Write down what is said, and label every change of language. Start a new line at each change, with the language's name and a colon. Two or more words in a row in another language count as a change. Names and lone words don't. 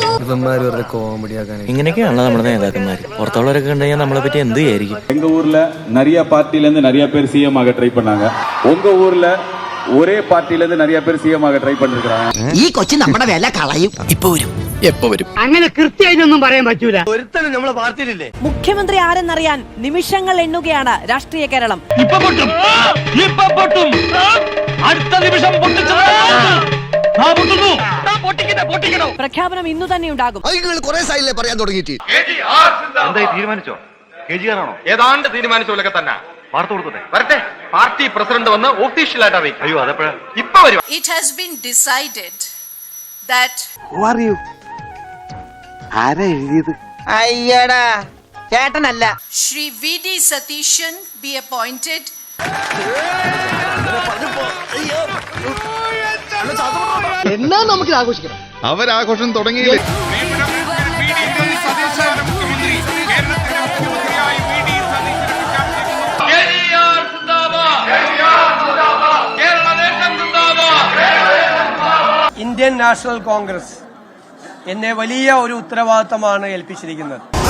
Malayalam: ഇവന്മാര് വെറുതെ കോമഡി ആക്കാൻ ഇങ്ങനെയൊക്കെയാണല്ലോ നമ്മുടെ നേതാക്കന്മാർ. പുറത്തുള്ളവരൊക്കെ കണ്ടു കഴിഞ്ഞാൽ നമ്മളെ പറ്റി എന്ത് വിചാരിക്കും?
Tamil: எங்க ஊர்ல நிறைய பார்ட்டில இருந்து நிறைய பேர் சிஎம் ஆக ட்ரை பண்ணாங்க. உங்க ஊர்ல ஒரே பார்ட்டில இருந்து நிறைய பேர் சிஎம் ஆக ட்ரை பண்ணிருக்காங்க.
Malayalam: ഈ കൊച്ചു നമ്മുടെ വില കളയും. ഇപ്പൊ വരും, എപ്പോ വരും? അങ്ങനെ കൃത്യമായിട്ടൊന്നും പറയാൻ പറ്റൂല. ഒരുത്തനും നമ്മളെ പാർട്ടിയിലില്ലേ? മുഖ്യമന്ത്രി ആരെന്നറിയാൻ നിമിഷങ്ങൾ എണ്ണുകയാണ് രാഷ്ട്രീയ കേരളം. അടുത്ത നിമിഷം പ്രഖ്യാപനം ഇന്നു തന്നെ ഉണ്ടാകും. പറയാൻ തുടങ്ങിയിട്ട് എന്തായി തീരുമാനിച്ചോ? KGR ആണോ? ഏതാണ്ട് തീരുമാനിച്ചോലൊക്കെ തന്നെ വാർത്ത കൊടുത്തേ വരട്ടെ. പാർട്ടി പ്രസിഡന്റ് വന്ന് ഒഫീഷ്യലായിട്ട് അറിയിക്കും. അയ്യോ അതെപ്പോഴാ? ഇപ്പൊ വരും.
English: It has been decided that
Malayalam: ആരാ എഴുതിയത്? അയ്യടാ ചേട്ടനല്ല.
English: Shri V.D. Satishan be appointed
Malayalam: എന്നാ നമുക്ക് ആഘോഷിക്കണം. അവരാഘോഷം തുടങ്ങിയില്ലേ? ഇന്ത്യൻ നാഷണൽ കോൺഗ്രസ് എന്നെ വലിയ ഒരു ഉത്തരവാദിത്തമാണ് ഏൽപ്പിച്ചിരിക്കുന്നത്.